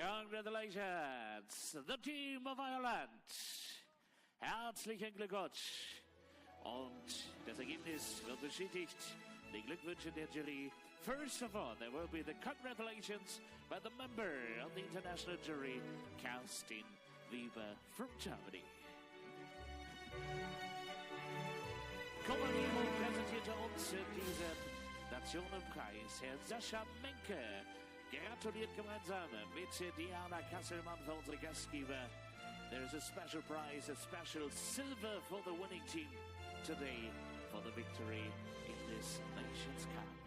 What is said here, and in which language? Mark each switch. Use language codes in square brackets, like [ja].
[en] Congratulations, the team of Ireland. [de] Herzlichen Glückwunsch. Und das Ergebnis wird bestätigt. Die Glückwünsche der Jury. [en] First of all, there will be the congratulations by the member of the international jury, Kerstin Weber from Germany. [de] Kommandiero präsentierte uns diesen Nationenpreis, Herr Sascha Menke. Gratuliert gemeinsam mit Diana Kasselmann für unsere Gastgeber. [en] There is a special prize, a special silver for the winning team today for the victory in this Nations Cup.